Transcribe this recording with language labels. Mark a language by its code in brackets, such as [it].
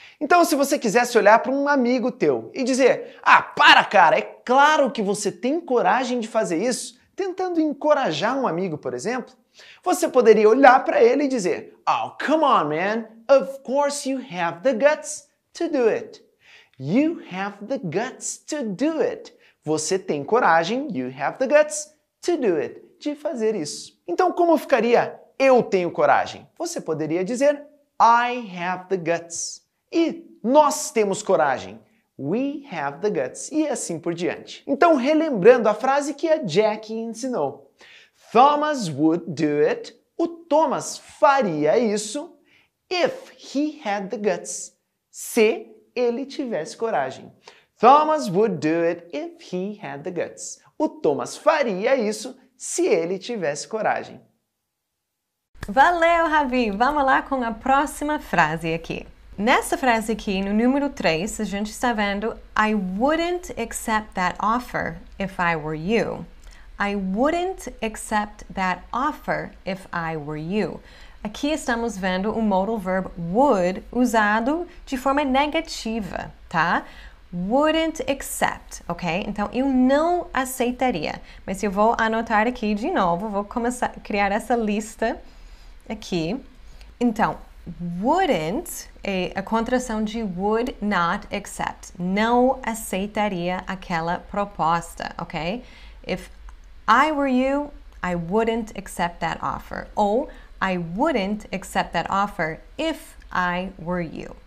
[pt] Então, se você quisesse olhar para um amigo teu e dizer, para cara, é claro que você tem coragem de fazer isso, tentando encorajar um amigo, por exemplo, você poderia olhar para ele e dizer, [en] oh, come on, man, of course you have the guts to do it. You have the guts to do it. [pt] Você tem coragem, [en] you have the guts to do it, [pt] de fazer isso. Então, como ficaria eu tenho coragem? Você poderia dizer, [en] I have the guts. [pt] E nós temos coragem. [en] We have the guts. [pt] E assim por diante. Então, relembrando a frase que a Jackie ensinou. [en] Thomas would do it. [pt] O Thomas faria isso [en] if he had the guts. [pt] Se ele tivesse coragem. [en] Thomas would do it if he had the guts. [pt] O Thomas faria isso se ele tivesse coragem. Valeu, Ravi! Vamos lá com a próxima frase aqui. Nessa frase aqui, no número 3, a gente está vendo [en] I wouldn't accept that offer if I were you. I wouldn't accept that offer if I were you. [pt] Aqui estamos vendo o modal verb would usado de forma negativa, tá? [en] Wouldn't accept, [pt] ok? Então, eu não aceitaria. Mas eu vou anotar aqui de novo, vou começar a criar essa lista aqui. Então, wouldn't é a contração de [en] would not accept. [pt] Não aceitaria aquela proposta, ok? [en] If I were you, I wouldn't accept that offer. Ou I wouldn't accept that offer if I were you.